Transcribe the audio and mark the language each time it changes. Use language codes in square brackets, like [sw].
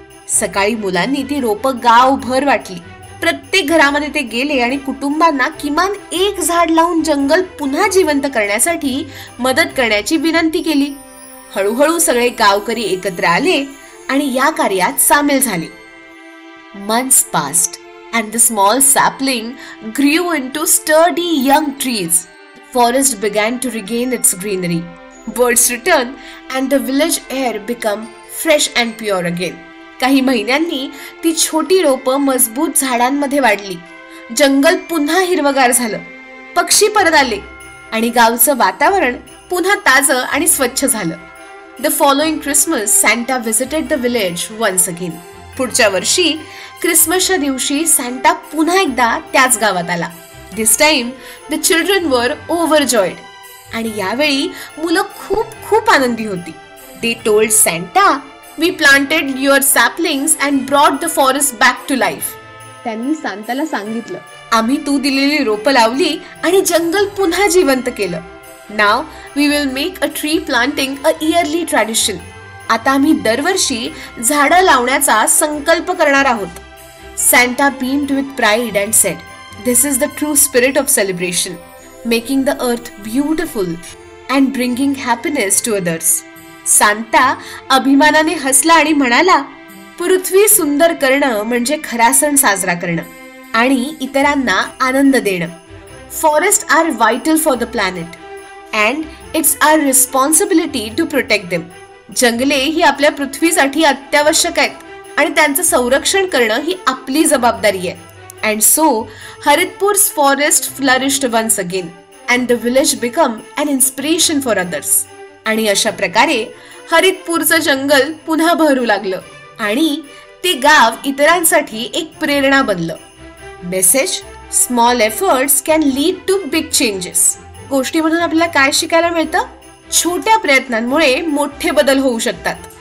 [mr] सकाळी मुलांनी ती रोपं गावभर वाटली. प्रत्येक घरामध्ये ते गेले आणि कुटुंबांना किमान एक झाड लावून जंगल पुन्हा जिवंत करण्यासाठी मदत करण्याची विनंती केली. हळूहळू सगळे गावकरी एकत्र आले आणि या कार्यात सामील झाले. [en] Months passed and the small sapling grew into sturdy young trees. The forest began to regain its greenery. Birds returned and the village air became fresh and pure again. [mr] काही महिन्यांनी ती छोटी रोपं मजबूत झाडांमध्ये वाढली. जंगल पुन्हा हिरवगार झालं. पक्षी परत आले आणि गावचं वातावरण पुन्हा ताजं आणि स्वच्छ झालं. [en] The following Christmas, Santa visited the village once again. [mr] पुढच्या वर्षी क्रिसमसच्या दिवशी सांता पुन्हा एकदा त्याच गावात आला [en] This time the children were overjoyed. [mr] आणि यावेळी मुलं खूप खूप आनंदी होती. [en] They told Santa, "We planted your saplings and brought the forest back to life." [mr] त्यांनी सांताला सांगितलं, आम्ही तू दिलेली रोपं लावली आणि जंगल पुन्हा जिवंत केलं. [en] Now we will make a tree planting a yearly tradition. [mr] आता आम्ही दरवर्षी झाडं लावण्याचा संकल्प करणार आहोत. [en] Santa beamed with pride and said, "This is the true spirit of celebration, making the earth beautiful and bringing happiness to others." [mr] Santa अभिमानाने हसला आणि म्हणाला, पृथ्वी सुंदर करणं म्हणजे खरा सण साजरा करणं आणि इतरांना आनंद देणं. [en] Forest are vital for the planet and it's our responsibility to protect them. [mr] जंगले ही आपल्या पृथ्वीसाठी अत्यावश्यक आहेत आणि त्यांचं संरक्षण करणं ही आपली जबाबदारी आहे. [en] And so हरितपूर's forest flourished once again and the village became an inspiration for others. [mr] आणि अशा प्रकारे हरितपूरचं जंगल पुन्हा बहरू लागलं आणि ते गाव इतरांसाठी एक प्रेरणा बनलं. [en] Message: small efforts can lead to big changes. [mr] गोष्टीमधून आपल्याला काय शिकायला मिळतं? छोट्या प्रयत्नांमुळे मोठे बदल होऊ शकतात.